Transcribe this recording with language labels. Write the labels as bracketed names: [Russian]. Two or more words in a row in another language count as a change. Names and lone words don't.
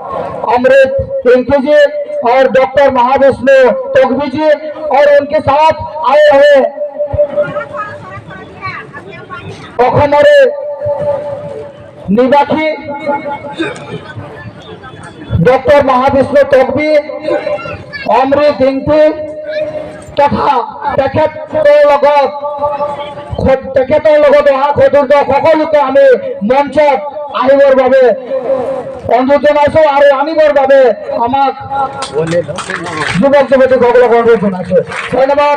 [Hindi] अमृत इंकू जी और डॉक्टर महाविष्णु तोगवी जी और उनके साथ आए हुए ओखमरे निवासी डॉक्टर महाविष्णु तोगवी, अमृत इंकू तथा [Assamese] তেখেতৰ লগত অহা সতীৰ্থ সকলোকে আমি মঞ্চত আহিবৰ বাবে অনুৰোধ জনাইছো আৰু আনিবৰ বাবে আমাক যুৱক যুৱতীসকলক অনুৰোধ জনাইছো। ধন্যবাদ।